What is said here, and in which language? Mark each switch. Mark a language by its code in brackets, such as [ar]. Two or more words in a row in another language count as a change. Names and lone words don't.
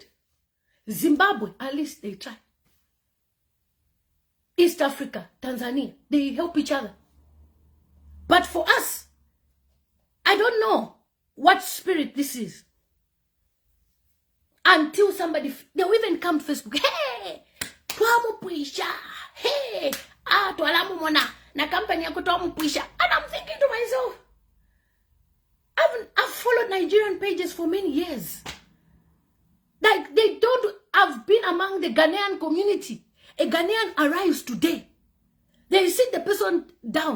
[en] Zimbabwe, at least they try. East Africa, Tanzania, they help each other. But for us, I don't know what spirit this is. Until somebody, they'll even come to Facebook, hey, tuamupwisha, hey, [bem] tualamu mona, na company yako tuamupwisha. [en] And I'm thinking to myself, I've followed Nigerian pages for many years. Like, they don't have been among the Ghanaian community. A Ghanaian arrives today. They sit the person down.